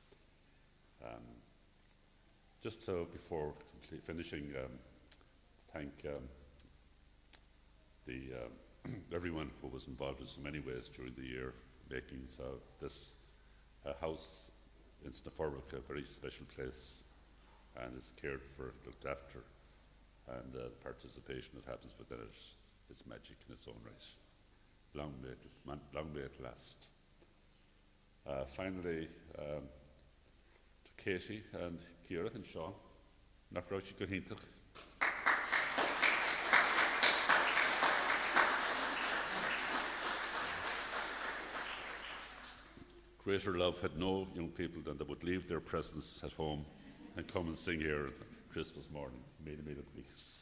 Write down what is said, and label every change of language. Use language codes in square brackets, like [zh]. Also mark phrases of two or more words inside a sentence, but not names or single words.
[en] Just so before finishing, thank everyone who was involved in so many ways during the year, making this house in bhForbacha a very special place and is cared for, looked after, and the participation that happens within it is magic in its own right. Long may it last. Finally, to Katie and Ciara and Sean, [ga] nach raibh go hintach. [en] Greater love had no young people than they would leave their presence at home and come and sing here on Christmas morning, Mille weeks.